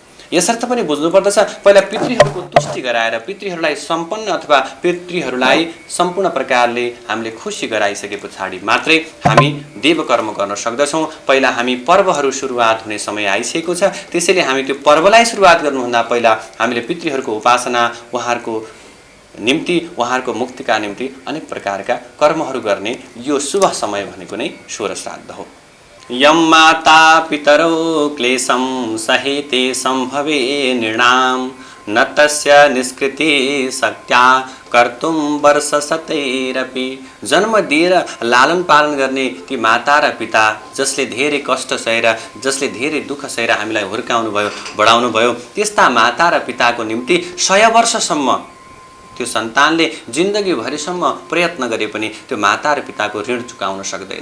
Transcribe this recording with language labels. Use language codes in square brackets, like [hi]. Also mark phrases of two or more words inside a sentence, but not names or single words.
[ne] यसर्थ पनि बुझ्नुपर्दछ पहिला पितृहरूको तुष्टि गराएर पितृहरूलाई सम्पन्न अथवा पितृहरूलाई सम्पूर्ण प्रकारले हामीले खुसी गराइसके पछाडि मात्रै हामी देवकर्म गर्न सक्दछौँ। पहिला हामी पर्वहरू सुरुवात हुने समय आइसकेको छ त्यसैले हामी त्यो पर्वलाई सुरुवात गर्नुभन्दा पहिला हामीले पितृहरूको उपासना उहाँहरूको निम्ति उहाँहरूको मुक्तिका निम्ति अनेक प्रकारका कर्महरू गर्ने यो शुभ समय भनेको नै स्वर श्राद्ध हो। [sa] यम माता पितरौ क्लेशं सहेते सम्भवे नृणां न तस्य निष्कृति शक्त्या कर्तुं वर्षशतैरपि। [ne] जन्म दिएर लालन पालन गर्ने ती माता र पिता जसले धेरै कष्ट सहेर जसले धेरै दुःख सहेर हामीलाई हुर्काउनु भयो बढाउनु भयो त्यस्ता माता र पिताको निम्ति 100 वर्षसम्म त्यो सन्तानले जिन्दगीभरिसम्म प्रयत्न गरे पनि त्यो माता र पिताको ऋण चुकाउन सक्दैन।